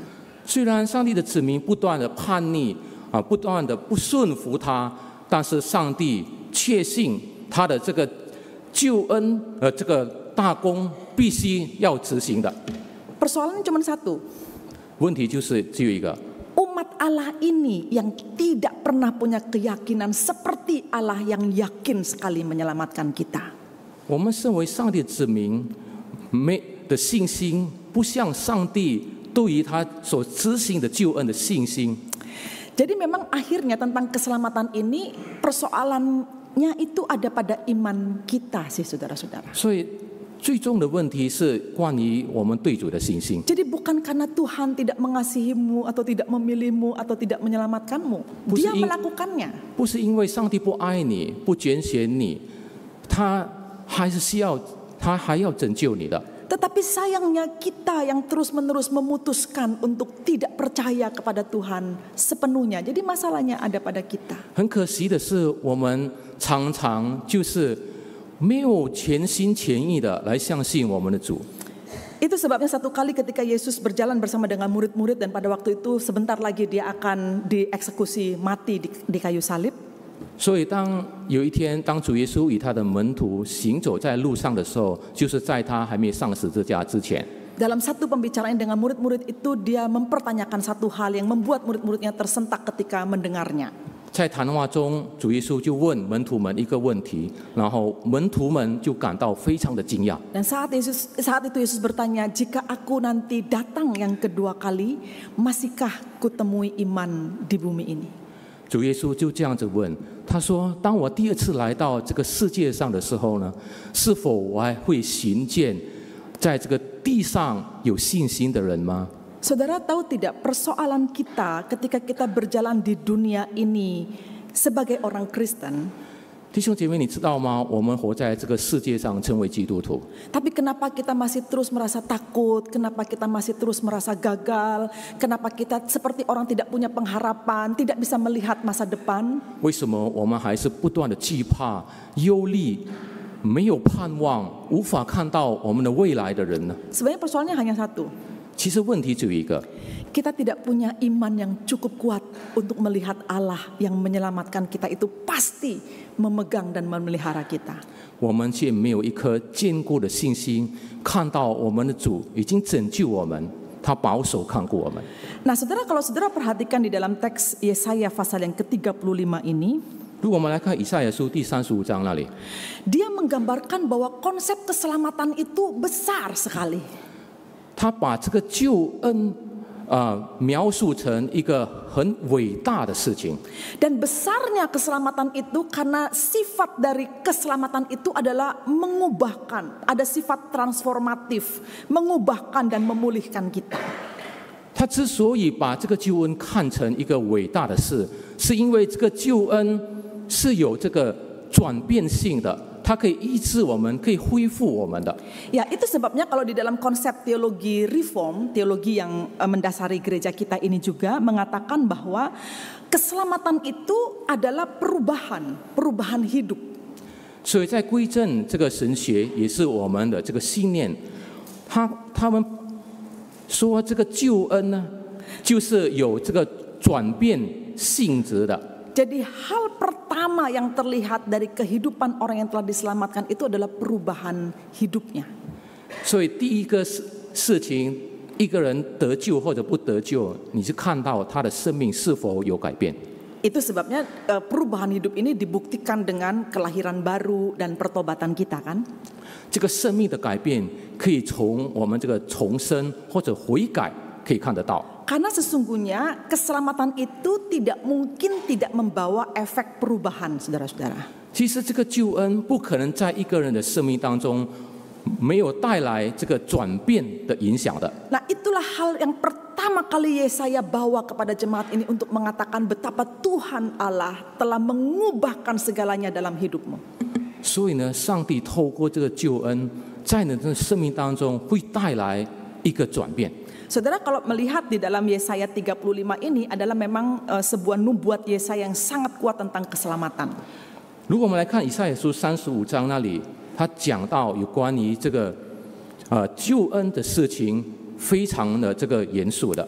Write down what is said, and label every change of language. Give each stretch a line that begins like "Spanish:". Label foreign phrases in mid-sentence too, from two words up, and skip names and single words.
Chinese: 虽然上帝的子民不断的叛逆不断的不顺服他，但是上帝确信他的这个救恩这个大功必须要执行的。
Indonesian: Persoalannya cuma satu.
Chinese: 问题就是只有一个，
Indonesian: Umat Allah ini yang tidak pernah punya keyakinan seperti Allah yang yakin sekali menyelamatkan kita.
Chinese: 我们身为上帝的子民，没的信心不像上帝对于他所执行的救恩的信心。
Indonesian: Jadi memang akhirnya tentang keselamatan ini persoalannya itu ada pada iman kita sih saudara-saudara.
Chinese: 所以最终的问题是关于我们对主的信心。
Indonesian: Jadi bukan karena Tuhan tidak mengasihimu atau tidak memilihmu atau tidak menyelamatkanmu. Dia melakukannya.
Chinese: 不是因为上帝不爱你、不拣选你，他还要拯救你的。
Indonesian: Tetapi sayangnya kita yang terus-menerus memutuskan untuk tidak percaya kepada Tuhan sepenuhnya. Jadi masalahnya ada pada kita.
Chinese: 很可惜的是，我们常常就是没有全心全意的来相信我们的主。
Indonesian: Itu sebabnya satu kali ketika Yesus berjalan bersama dengan murid-murid dan pada waktu itu sebentar lagi dia akan dieksekusi mati di kayu salib.
Chinese: 所以当有一天，当主耶稣与他的门徒行走在路上的时候，就是在他还没上十字架之前。
Indonesian: Dalam satu pembicaraan dengan murid-murid itu dia mempertanyakan satu hal yang membuat murid-muridnya tersentak ketika mendengarnya.
Chinese: 在谈话中，主耶稣就问门徒们一个问题，然后门徒们就感到非常的惊讶。
Indonesian: Dan saat itu Yesus bertanya, jika aku nanti datang yang kedua kali, masihkah kutemui iman di bumi ini?
Chinese: 主耶稣就这样子问，他说：“当我第二次来到这个世界上的时候呢，是否我还会寻见在这个地上有信心的人吗？”
Indonesian: Saudara tahu tidak, persoalan kita ketika kita berjalan di dunia ini sebagai orang Kristen,
Chinese: 弟兄姐妹，你知道吗？我们活在这个世界上，成为基督徒，
Indonesian: tapi kenapa kita masih terus merasa takut? Kenapa kita masih terus merasa gagal? Kenapa kita seperti orang tidak punya pengharapan, tidak bisa melihat masa depan?
Chinese: 为什么我们还是不断的惧怕、忧虑，没有盼望，无法看到我们的未来的人呢？
Indonesian: Sebenarnya persoalannya hanya satu.
Chinese: 其实问题只有一个，
Indonesian: Kita tidak punya iman yang cukup kuat untuk melihat Allah yang menyelamatkan kita itu pasti memegang dan memelihara kita.
Chinese: 我们却没有一颗坚固的信心，看到我们的主已经拯救我们，他保守看顾我们。
Indonesian: Nah saudara, kalau saudara perhatikan di dalam teks Yesaya pasal yang ke-35 ini,
Chinese: 如果我们来看以赛亚书第35章那里，
Indonesian: dia menggambarkan bahwa konsep keselamatan itu besar sekali.
Chinese: 他把这个救恩描述成一个很伟大的事情。
Indonesian: Dan besarnya keselamatan itu karena sifat dari keselamatan itu adalah mengubahkan, ada sifat transformatif, mengubahkan dan memulihkan kita.
Chinese: 他之所以把这个救恩看成一个伟大的事，是因为这个救恩是有这个转变性的，它可以医治我们，可以恢复我们的。
Indonesian: Ya, itu sebabnya kalau di dalam konsep teologi reform, teologi yang mendasari gereja kita ini juga mengatakan bahwa keselamatan itu adalah perubahan hidup.
Chinese: 所以在归正这个神学也是我们的这个信念，他们说这个救恩呢，就是有这个转变性质的。
Indonesian: Jadi hal pertama yang terlihat dari kehidupan orang yang telah diselamatkan itu adalah perubahan hidupnya.
Chinese: 所以第一个事情，一个人得救或者不得救，你是看到他的生命是否有改变。
Indonesian: Itu sebabnya perubahan hidup ini dibuktikan dengan kelahiran baru dan pertobatan kita kan.
Chinese: 这个生命的改变可以从我们这个重生或者悔改可以看得到。
Indonesian: Karena sesungguhnya keselamatan itu tidak mungkin tidak membawa efek perubahan, saudara-saudara.
Chinese: 其实这个救恩不可能在一个人的生命当中没有带来这个转变的影响的。
Indonesian: Nah, itulah hal yang pertama kali Yesaya bawa kepada jemaat ini untuk mengatakan betapa Tuhan Allah telah mengubahkan segalanya dalam hidupmu.
Chinese: 所以呢，上帝透过这个救恩，在你的生命当中会带来一个转变。
Indonesian: Saudara, kalau melihat di dalam Yesaya 35 ini adalah memang sebuah nubuat Yesaya yang sangat kuat tentang keselamatan.
Chinese: 如果我们来看以赛亚书35章那里，他讲到有关于这个救恩的事情，非常的这个严肃的。